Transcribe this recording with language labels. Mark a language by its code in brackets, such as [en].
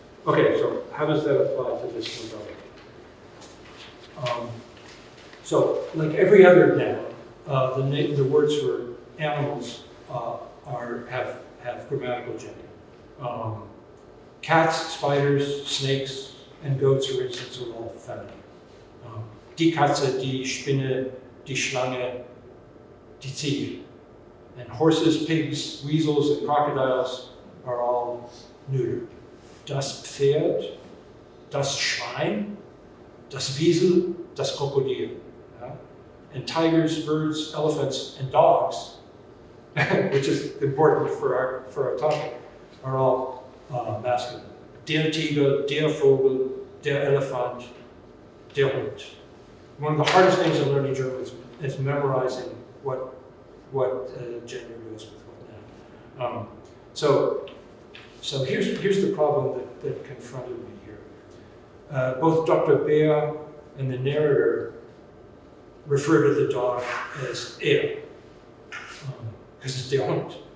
[en] Okay, so how does that apply to this novella? So, like every other noun, the words for animals have grammatical gender. Cats, spiders, snakes, and goats, for instance, are all feminine. [de] Die Katze, die Spinne, die Schlange, die Ziege. [en] And horses, pigs, weasels, and crocodiles are all neuter. [de] Das Pferd, das Schwein, das Wiesel, das Krokodil. [en] Yeah? And tigers, birds, elephants, and dogs, which is important for our topic, are all masculine. [de] Der Tiger, der Vogel, der Elefant, der Hund. [en] One of the hardest things in learning German is memorizing what gender goes with what noun. So here's the problem that confronted me here. Both Dr. Beer and the narrator refer to the dog as because it's der Hund.